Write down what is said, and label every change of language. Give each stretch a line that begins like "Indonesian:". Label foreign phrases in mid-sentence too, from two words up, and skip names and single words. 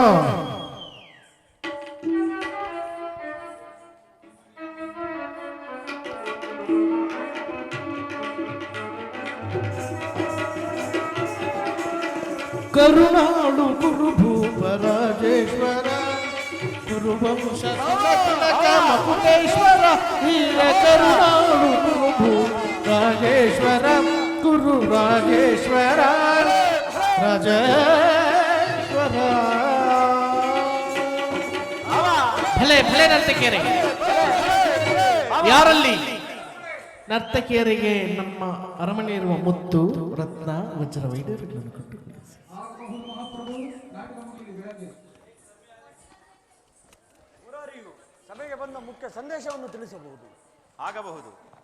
Kannada: ಕರುಣಾಳು ಗುರುಭೂಪರಾಜೇಶ್ವರ ಗುರುವಂಶ ಮಕುಟೇಶ್ವರ ವೀರ ಕರುಣಾಳು ಗುರುಭೂಪರಾಜೇಶ್ವರ ಗುರು ರಾಜೇಶ್ವರ ರಾಜೇಶ್ವರ ಭಲೆ ಭಲೆ ನರ್ತಕಿಯರೇ ಯಾರಲ್ಲಿ ನರ್ತಕಿಯರಿಗೆ ನಮ್ಮ ಅರಮನೆ ಇರುವ ಮುತ್ತು ರತ್ನ ವಜ್ರ ವೈಡೂರ್ಯಗಳನ್ನು ಕೊಟ್ಟು ಕಳಿಸಿ. ಮುರಾರಿಯು ಸಭೆಗೆ ಬಂದ ಮುಖ್ಯ ಸಂದೇಶವನ್ನು ತಿಳಿಸಬಹುದು. ಆಗಬಹುದು.